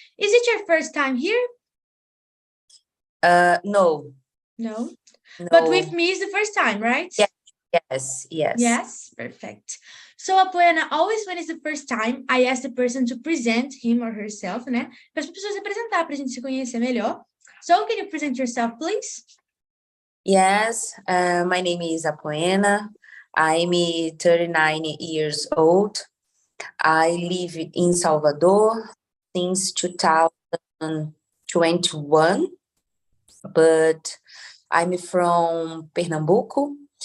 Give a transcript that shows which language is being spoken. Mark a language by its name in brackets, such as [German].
[English] Is it your first time here? No. No? No. But with me is the first time, right? Yes. Yes, perfect. So, Apoena, always when it's the first time, I ask the person to present him or herself, né? [Portuguese] Para as pessoas se apresentar, para a gente se conhecer melhor. [English] So, can you present yourself, please? Yes, my name is Apoena. I'm 39 years old. I live in Salvador since 2021, but I'm from Pernambuco.